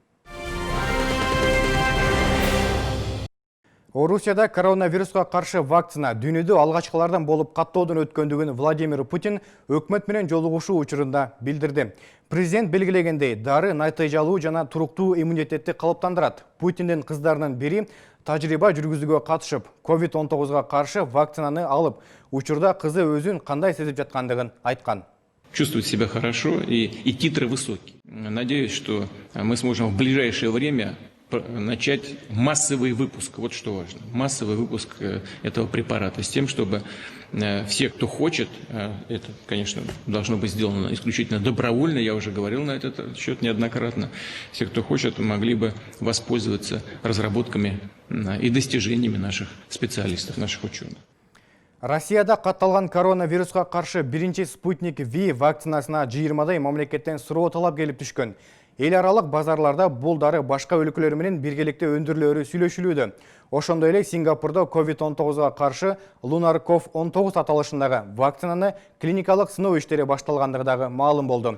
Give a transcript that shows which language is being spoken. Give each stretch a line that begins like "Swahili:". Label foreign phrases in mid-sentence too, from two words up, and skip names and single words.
Kyrgyz: Орусияда коронавируска каршы вакцина дүйнөдө алгачкылардан болуп каттоодон өткөндүгүн Владимир Путин өкмөт менен жолугушуу учурунда билдирди. Президент белгилегендей, дары натыйжалуу жана туруктуу иммунитетти калыптандырат. Путиндин кыздарынын бири тажрыйба жүргүзүүгө катышып, COVID-19 каршы вакцинаны алып, учурда кызы өзүн кандай сезип жаткандыгын айткан.
Russian: Чувствует себя хорошо и титры высокие. Надеюсь, что мы сможем в ближайшее время начать массовый выпуск. Вот что важно. Массовый выпуск этого препарата с тем, чтобы все, кто хочет, это, конечно, должно быть сделано исключительно добровольно, я уже говорил на этот счет неоднократно, все, кто хочет, могли бы воспользоваться разработками и достижениями наших специалистов, наших ученых.
Kyrgyz: Россияда катталган коронавирусқа қаршы биринчи спутник V вакцинасына 20-дай мамлекеттен суроо талап келип түшкөн. Эл аралык базарларда бул дары башка өлкөлөр менен биргеликте өндүрүлөрү сүйлөшүлүүдө. Ошондой эле Сингапурда COVID-19-га каршы LunarCov-19 аталышындагы вакцинаны клиникалык сыноо иштери башталгандыгы дагы маалым болду.